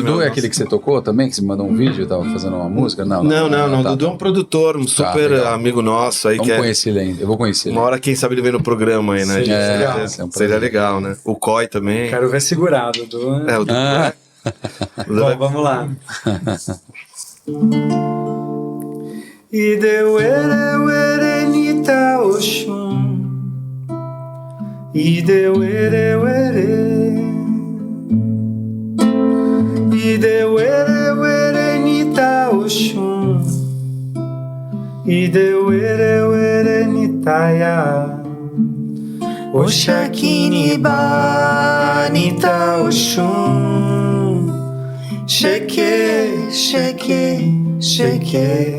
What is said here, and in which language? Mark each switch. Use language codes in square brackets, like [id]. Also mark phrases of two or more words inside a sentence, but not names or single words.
[pt] Dudu é aquele que você tocou também, que você mandou um vídeo, tava fazendo uma música? Não. Dudu é um produtor, um super amigo nosso aí. Vamos conhecer ele ainda, eu vou conhecer ele. Uma hora, quem sabe, ele vem no programa aí, né? Seria legal, né? O Coy também. Quero ver segurado, Dudu. O Dudu Bom, vamos lá. [yo] Idewere nita oshun, Idewere nita oshun, Idewere nitaya, Oshakini banita oshun, sheke, sheke, sheke.